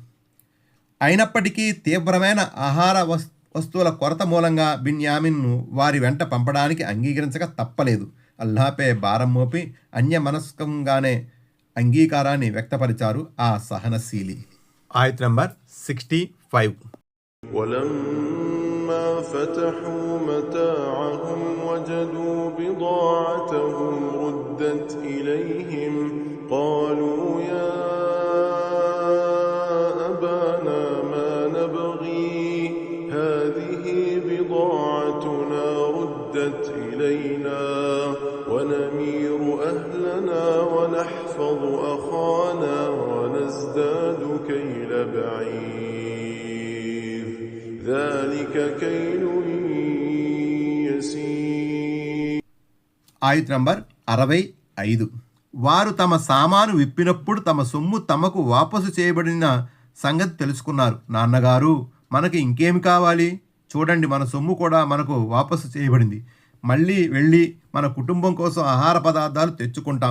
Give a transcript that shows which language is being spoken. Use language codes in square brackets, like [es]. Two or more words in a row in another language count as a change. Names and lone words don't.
[te] అయినప్పటికీ తీవ్రమైన ఆహార వస్తువుల కొరత మూలంగా బిన్యామిన్ను వారి వెంట పంపడానికి అంగీకరించక తప్పలేదు. అల్లాహపై భారం మోపి అన్యమనస్కంగానే అంగీకారాన్ని వ్యక్తపరిచారు ఆ సహనశీలి. ఆయత్ నంబర్ 65. [ar] ولما فتحوا متاعهم وجدوا بضاعتهم ردت إليهم قالوا يا أبانا ما نبغي هذه بضاعتنا ردت إلينا ونمير أهلنا ونحفظ أخانا ونزداد كيل بعير ذلك كيل يسير. [te] ఆయత్ నంబర్ 65. వారు తమ సామాను విప్పినప్పుడు తమ సొమ్ము తమకు వాపసు చేయబడిన సంగతి తెలుసుకున్నారు. నాన్నగారు, మనకి ఇంకేమి కావాలి? చూడండి, మన సొమ్ము కూడా మనకు వాపసు చేయబడింది. మళ్ళీ వెళ్ళి మన కుటుంబం కోసం ఆహార పదార్థాలు తెచ్చుకుంటాం.